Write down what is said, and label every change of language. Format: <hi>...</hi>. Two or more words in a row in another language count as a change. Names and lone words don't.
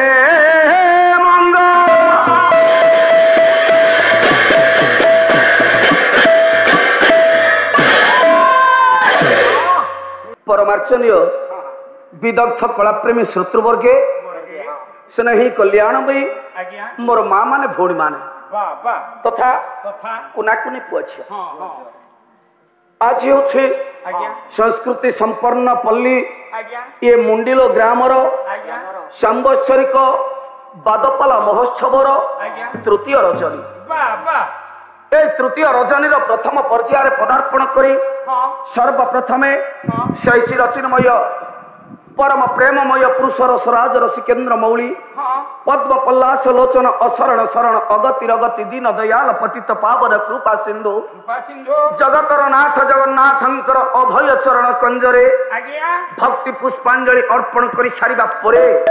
<or>ପରମାର୍ଚ୍ଚନୀୟ ବିଦଗ୍ଧ କଳାପ୍ରେମୀ ଶ୍ରୋତୃବର୍ଗେ ସ୍ନେହୀ କଲ୍ୟାଣମୟୀ ମୋର ମାଁ ମାନେ ଭଉଣୀ ମାନେ ତଥା କୁନାକୁନି ପୁଅ ଝିଅ ଆଜ ହେଉଛି ସଂସ୍କୃତି ସମ୍ପନ୍ନ ପଲ୍ଲୀ ଏ ମୁଣ୍ଡିଲୋ ଗ୍ରାମର ସାଂବତ୍ସରିକ ବାଦପାଲା ମହୋତ୍ସବର ତୃତୀୟ ରଜନୀ ଏ ତୃତୀୟ ରଜନୀ ପ୍ରଥମ ପର୍ଯ୍ୟାୟର ପଦାର୍ପଣ କରି ସର୍ବପ୍ରଥମେ ଶୈଷୀ ରଚିନମୟ ପରମ ପ୍ରେମମୟ ପୁରୁଷର ସ୍ୱରାଜ ରସିକେନ୍ଦ୍ର ମୌଳି ପଦ୍ମ ପଲ୍ଲାସ ଲୋଚନ ଅସରଣ ଶରଣ ଅଗତି ରଗତି ଦୀନ ଦୟାଳ ପତିତ ପାବନ କୃପା ସିନ୍ଧୁ ଜଗତର ନାଥ ଜଗନ୍ନାଥଙ୍କର ଅଭୟ ଚରଣ କଞ୍ଜରେ ଭକ୍ତି ପୁଷ୍ପାଞ୍ଜଳି ଅର୍ପଣ କରି ସାରିବା ପରେ</or>